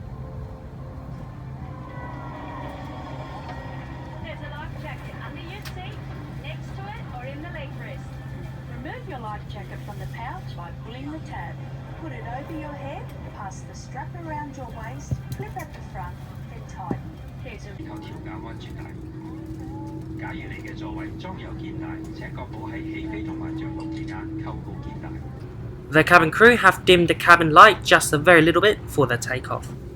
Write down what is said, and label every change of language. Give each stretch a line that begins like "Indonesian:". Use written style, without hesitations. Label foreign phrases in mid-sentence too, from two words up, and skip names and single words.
English: There's a life jacket under your seat, next to it, or in the leg rest. Remove your life jacket from the pouch by pulling the tab. Put it over your head, pass the strap around your waist, clip at the front, then tighten. There's a
Cantonese: 扣調校安全帶。假如你嘅座位裝有肩帶，請確保喺起飛同埋着陸之間扣好肩帶。
English: The cabin crew have dimmed the cabin light just a very little bit for the takeoff.